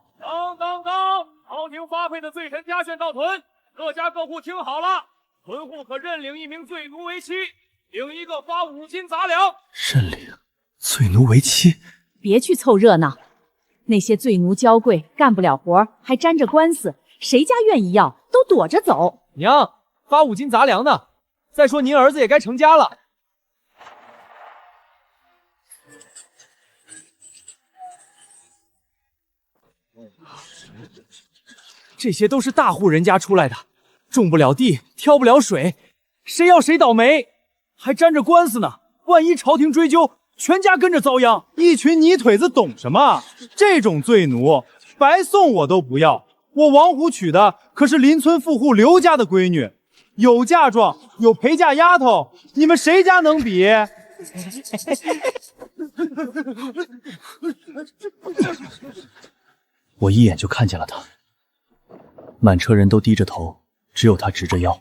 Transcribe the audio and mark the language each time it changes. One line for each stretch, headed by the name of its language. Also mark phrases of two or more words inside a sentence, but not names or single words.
Chinese: 當！朝廷發配的罪臣家眷到屯，各家各戶聽好了，屯戶可認領1名罪奴為妻，領一個發5斤雜糧。認領罪奴為妻？別去湊熱鬧，那些罪奴嬌貴，幹不了活，還沾着官司，誰家願意要，都躲着走。娘，發5斤雜糧呢。再說您兒子也該成家了。這些都是大戶人家出來的，種不了地，挑不了水，誰要誰倒霉，還沾着官司呢。萬一朝廷追究，全家跟着遭殃。一群泥腿子懂什麼？這種罪奴，白送我都不要。我王虎娶的可是鄰村富戶劉家的閨女，有嫁妝，有陪嫁丫頭，你們誰家能比？我一眼就看見了他，滿車人都低着頭，只有他直着腰。